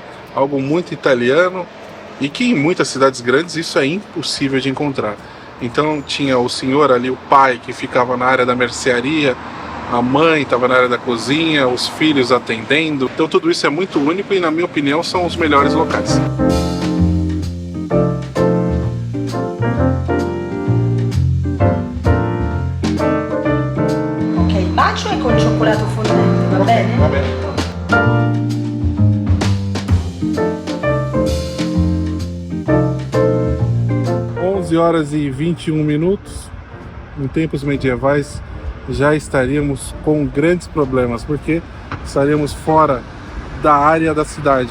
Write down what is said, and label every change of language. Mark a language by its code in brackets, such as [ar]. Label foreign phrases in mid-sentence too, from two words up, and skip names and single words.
[pt] Algo muito italiano e que em muitas cidades grandes isso é impossível de encontrar. Então tinha o senhor ali, o pai, que ficava na área da mercearia, a mãe estava na área da cozinha, os filhos atendendo. Então tudo isso é muito único e, na minha opinião, são os melhores locais. [it] Ok, il bacio è col cioccolato fondente, va bene? Va bene. [pt] 11h21. Em tempos medievais já estaríamos com grandes problemas, porque estaríamos fora da área da cidade.